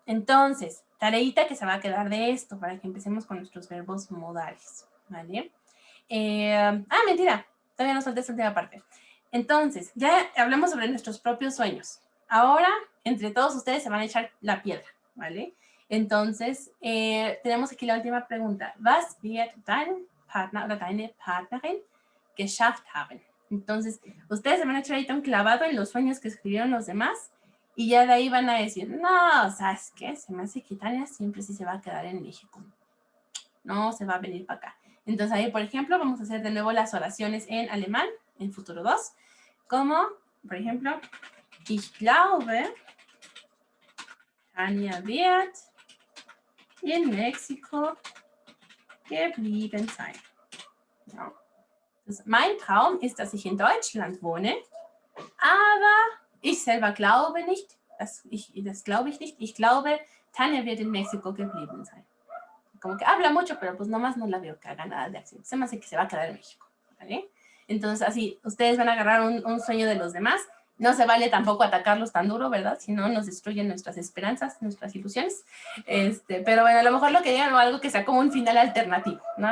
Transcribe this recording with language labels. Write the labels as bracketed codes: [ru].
[es] Entonces, tareita que se va a quedar de esto para que empecemos con nuestros verbos modales, ¿vale? Mentira, todavía nos falta esta última parte. Entonces, ya hablamos sobre nuestros propios sueños. Ahora, entre todos ustedes se van a echar la piedra, ¿vale? Entonces, tenemos aquí la última pregunta. [de] Was wird dein Partner oder deine Partnerin geschafft haben? [es] Entonces, ustedes se van a echar ahorita un clavado en los sueños que escribieron los demás. Y ya de ahí van a decir, no, ¿sabes qué? Se me hace que Tania siempre sí se va a quedar en México. No se va a venir para acá. Entonces ahí, por ejemplo, vamos a hacer de nuevo las oraciones en alemán, en futuro 2. Como, por ejemplo, [de] ich glaube, Tania wird in México geblieben sein. Ja. Mein Traum ist, dass ich in Deutschland wohne, aber ich selber glaube nicht, das glaube ich nicht. Ich glaube, Tania wird en México geblieben sein. [es] Como que habla mucho, pero pues nomás no la veo que haga nada de acción. Se me hace que se va a quedar en México, ¿vale? Entonces así, ustedes van a agarrar un sueño de los demás. No se vale tampoco atacarlos tan duro, ¿verdad? Si no, nos destruyen nuestras esperanzas, nuestras ilusiones. Pero bueno, a lo mejor lo que digan o algo que sea como un final alternativo, ¿no?